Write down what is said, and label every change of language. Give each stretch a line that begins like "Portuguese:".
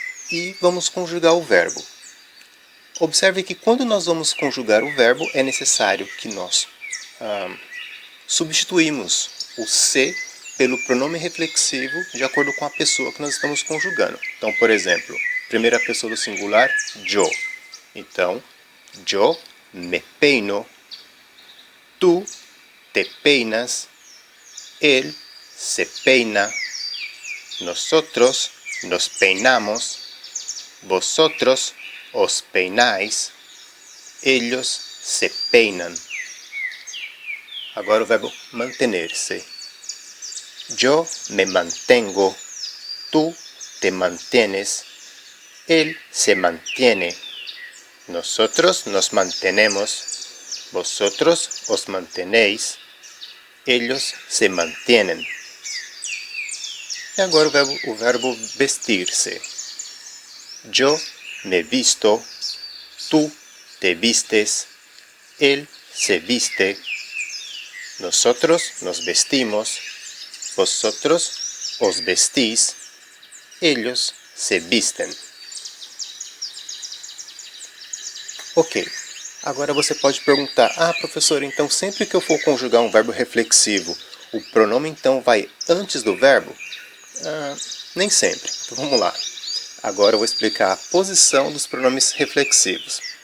Portuguese: E vamos conjugar o verbo. Observe que quando nós vamos conjugar o verbo, é necessário que nós substituímos o se pelo pronome reflexivo de acordo com a pessoa que nós estamos conjugando. Então, por exemplo, primeira pessoa do singular, yo.
Spanish: Então, yo me peino, tú te peinas, él se peina, nosotros nos peinamos, vosotros os peináis, ellos se peinan.
Portuguese: Agora o verbo mantener-se.
Spanish: Yo me mantengo, tú te mantienes, él se mantiene, nosotros nos mantenemos, vosotros os mantenéis, ellos se mantienen.
Portuguese: E agora o verbo vestir-se.
Spanish: Yo me visto, tú te vistes, él se viste, nosotros nos vestimos, vosotros os vestís, ellos se visten.
Portuguese: Ok, agora você pode perguntar, professor, então sempre que eu for conjugar um verbo reflexivo, o pronome então vai antes do verbo? Nem sempre, então vamos lá. Agora eu vou explicar a posição dos pronomes reflexivos.